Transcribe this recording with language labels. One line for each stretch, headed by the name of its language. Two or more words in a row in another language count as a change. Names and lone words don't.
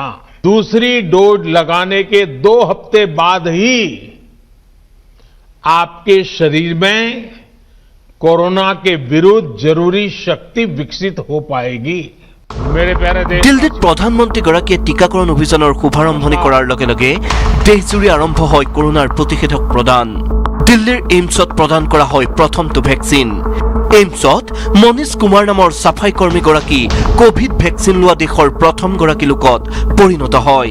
Hindi: दूसरी डोज लगाने के 2 हफ्ते बाद ही आपके शरीर में कोरोना के विरुद्ध जरूरी शक्ति विकसित हो पाएगी। मेरे प्यारे देश
Assamese: দিল্লীত প্ৰধানমন্ত্ৰীগৰাকীয়ে টীকাকৰণ অভিযানৰ শুভাৰম্ভণি কৰাৰ লগে লগে দেশজুৰি আৰম্ভ হয় কৰোনাৰ প্ৰতিষেধক প্ৰদান। দিল্লীৰ এইমছত প্ৰদান কৰা হয় প্ৰথমটো ভেকচিন। এইমছত মনীষ কুমাৰ নামৰ সাফাই কৰ্মীগৰাকী
English: covid vaccine
Assamese: লোৱা দেশৰ প্ৰথমগৰাকী লোকত পৰিণত হয়।